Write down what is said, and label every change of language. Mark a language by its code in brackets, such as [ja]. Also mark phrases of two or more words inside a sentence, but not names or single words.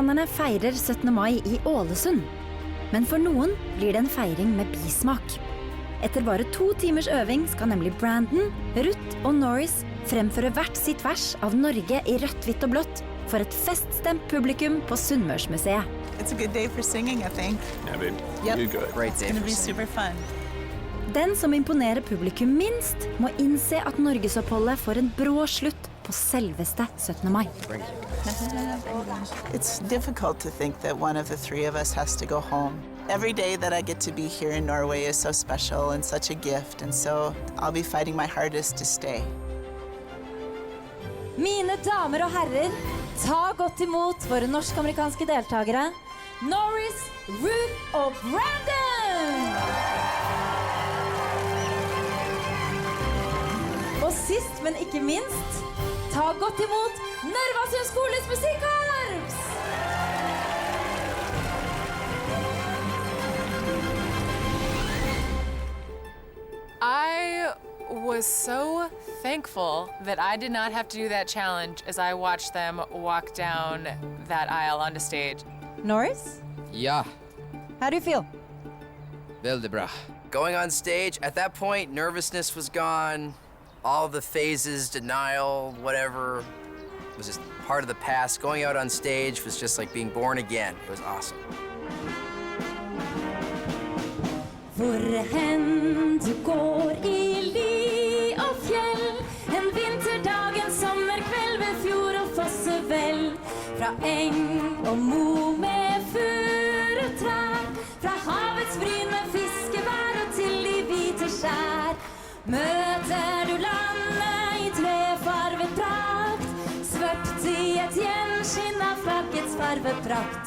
[no] mai I Ålesund. Men for noen blir det en feiring med bismak. Etter bare 2 timers øving skal nemlig Brandon, Ruth og Norris fremføre hvert sitt vers av Norge i rødt, hvitt og blått for et feststemt publikum på Sunnmørsmuseet. [en] It's a good day for singing, I think. Yeah, babe. Yep. You're good. It's going to be super fun. [no] Den som imponerer publikum minst, må innse at norgesoppholdet får en brå slutt på selveste 17. mai. [en] It's difficult to think that one of the 3 of us has to go home. Every day that I get to be here in Norway is so special and such a gift, and so I'll be fighting my hardest to stay. [no] Mine damer og herrer, ta godt imot våre norsk-amerikanske deltagere, Norris, Ruth og Brandon! Og sist, men ikke minst, ta godt imot Norwegian skoles musikkorps! [en] I was so thankful that I did not have to do that challenge as I watched them walk down that aisle onto stage. Norris, [no] Ja, [en] how do you feel? [no] veldig bra. [en] Going on stage, at that point, nervousness was gone. All the phases, denial, whatever, was just part of the past. Going out on stage was just like being born again. It was awesome. [no] Hvor hen du går i ly og fjell, en vinterdag, en sommerkveld ved fjord og fossevell, fra eng og mo med furutrær, fra havets bryn med fiskevær og til de hvite skjær, møter du landet i trefarvet prakt, svøpt i et gjenskinn av flaggets farveprakt.